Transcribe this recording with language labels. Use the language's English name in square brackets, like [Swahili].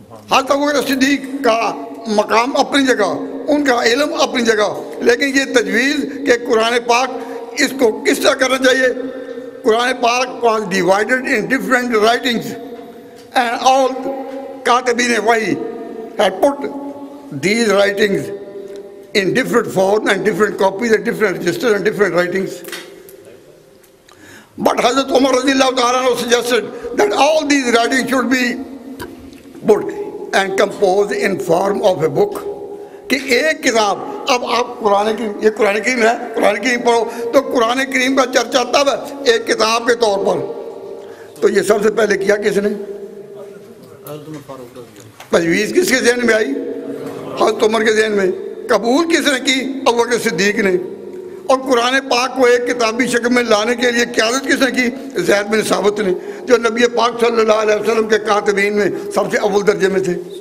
[Urdu] حضرت ابوبکر صدیق کا مقام اپنی جگہ، ان کا علم اپنی جگہ، لیکن یہ تجویز کہ قرآن پاک اس کو کس طرح کرنا چاہیے؟ [English] Quran Pak was divided in different writings and all کاتبین وحی had put these writings in different form and different copies and different registers and different writings. But Hazrat Umar radiallahu ta'ala suggested that all these writings should be put and composed in form of a book. [Urdu] کہ ایک کتاب، اب آپ قرآن کریم، یہ قرآن کریم ہے، قرآن کریم پڑھو تو قرآن کریم کا چرچا تب ہے ایک کتاب کے طور پر۔ تو یہ سب سے پہلے کیا کس نے؟ تجویز کس کے ذہن میں آئی؟ حضرت عمر کے ذہن میں۔ قبول کس نے کی؟ ابوبکر صدیق نے۔ اور قرآن پاک کو ایک کتابی شکل میں لانے کے لیے قیادت کس نے کی؟ زید بن ثابت نے، جو نبی پاک صلی اللہ علیہ وسلم کے کاتبین میں سب سے اول درجے میں تھے۔